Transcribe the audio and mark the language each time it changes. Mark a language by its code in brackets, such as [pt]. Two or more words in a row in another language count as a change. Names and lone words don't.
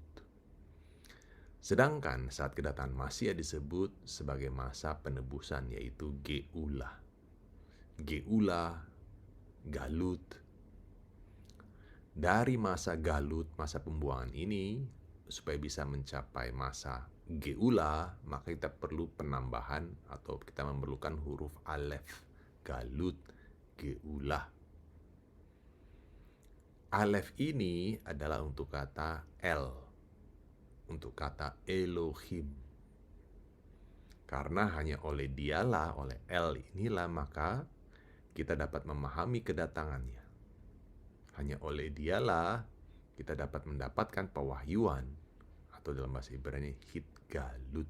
[id] Sedangkan saat kedatangan Masiyah disebut sebagai masa penebusan, yaitu Geulah. Geulah, galut. Dari masa galut, masa pembuangan ini, supaya bisa mencapai masa Geulah, maka kita perlu penambahan atau kita memerlukan huruf alef, galut, Geulah. Alef ini adalah untuk kata El, untuk kata Elohim. Karena hanya oleh dialah, oleh El inilah, maka kita dapat memahami kedatangannya. Hanya oleh dialah kita dapat mendapatkan pewahyuan, atau dalam bahasa Ibrani Hitgalut.